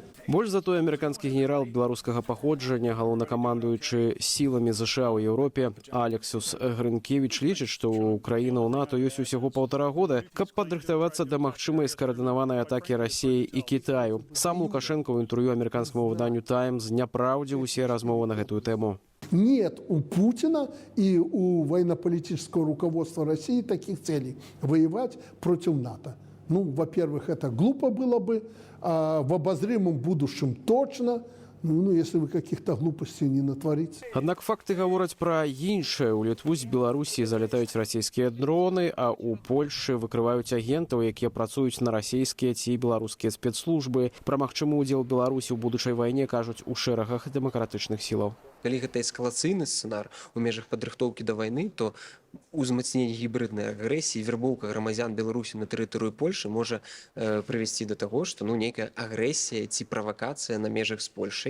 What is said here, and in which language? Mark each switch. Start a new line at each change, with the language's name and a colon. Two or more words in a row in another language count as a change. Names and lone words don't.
Belarusian: Больш за тое, амерыканскі генерал беларускага паходжання, галоўнакамандуючы сіламі ЗША ў Еўропе Алексіус Грынкевіч лічыць, што ў краіну ў НАТО ёсць усяго 1,5 года, каб падрыхтавацца да магчымай скаардынаванай атакі Расіі і Кітаю. Сам Лукашенко ў інтэрв'ю амерыканскаму выданню «Таймс» няпраўдзіў усе размовы на гэтую тэму.
Russian: Нет у Путина и у военно-политического руководства России таких целей – воевать против НАТО. Ну, во-первых, это глупо было бы, а в обозримом будущем точно, ну, если вы каких-то глупостей не натворите.
Belarusian: Аднак факты гавораць пра іншае. У Літву з Беларусі залятаюць расійскія дроны, а ў Польшы выкрываюць агентаў, якія працуюць на расійскія ці беларускія спецслужбы. Пра магчымы ўдзел Беларусі ў будучай вайне кажуць у шэрагах дэмакратычных сілаў. Калі гэта эскалацыйны сцэнар у межах падрыхтоўкі да вайны, то узмацненне гібриднай агрэсіі, вербоўка грамадзян Беларусі на тэрыторыю Польшы можа прывесці да таго, што нейкая агрэсія ці правакацыя на межах з Польшай.